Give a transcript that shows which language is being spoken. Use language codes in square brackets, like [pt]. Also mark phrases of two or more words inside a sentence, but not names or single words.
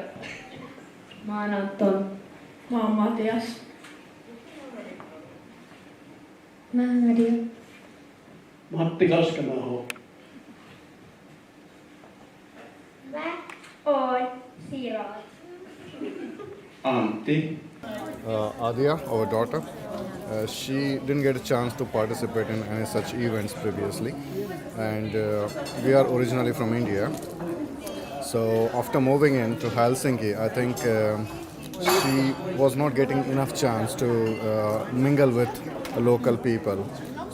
[fi] Mä oon Anton. Mä oon Matias. Mä oon Nadia. Matti Laskemaho. Mä oon Siraat. Antti. [en] Adia, our daughter, she didn't get a chance to participate in any such events previously, and we are originally from India. So after moving into Helsinki, I think she was not getting enough chance to mingle with local people.